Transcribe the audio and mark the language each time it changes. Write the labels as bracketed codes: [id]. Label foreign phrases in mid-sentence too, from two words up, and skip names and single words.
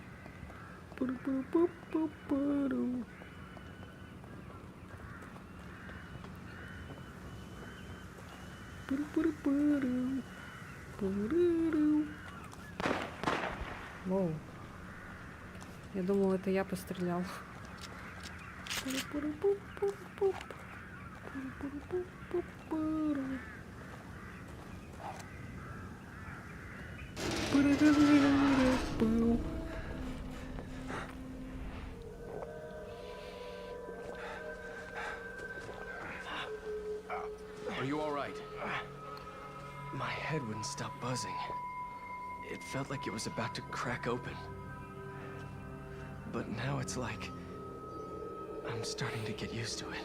[ru] Пу-пу-пу-пу-пу. Пу-пу-пу-пу. Пу-ру-ру. Воу. Я думал, это я пострелял. Пу-ру-пу-ру-пу-пу-пу. Пу-ру-пу-ру-пу-пу-пу. Пу-ру-ру-ру-ру-ру. [en] Are you all right? My head wouldn't stop buzzing. It felt like it was about to crack open. But now it's like I'm starting to get used to it.